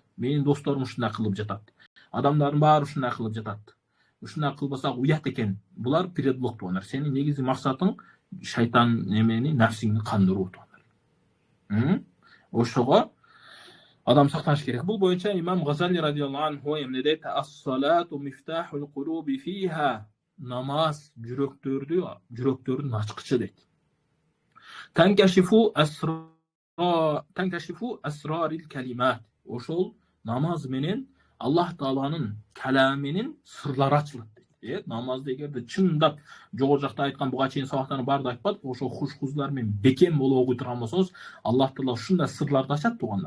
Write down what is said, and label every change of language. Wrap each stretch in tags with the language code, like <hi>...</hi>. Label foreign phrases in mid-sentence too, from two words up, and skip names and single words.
<ky>Менин досторум ушундай кылып жатат. Адамдардын баары ушундай кылып жатат. Ушундай кылбасак уят экен. Булар предлог туугандар. Сенин негизги максатың шайтан эмени, нафсиңди кандыруу туугандар. Ошого адам сактаныш керек. Бул боюнча имам Газали</ky> <ar>رضي الله عنه</ar> <ky>эмне дейт?</ky> <ar>الصلاة مفتاح القلوب فيها.</ar> <ky>Намаз жүрөктөрдүн ачкычы дейт.</ky> <ar>تنكشف أسرار الكلمات.</ar> <ky>Ошол намаз менен Аллах Тааланын каламынын сырлары ачылат дейт. Намазды эгерде чындап жогору жакта айткан буга чейин сабактардын баардыгы айтпадык, ошо хуш-хузлар менен бекем болуп окуй турган болсоңуз, Аллах Таала ушундай сырларды ачат туугандар.</ky>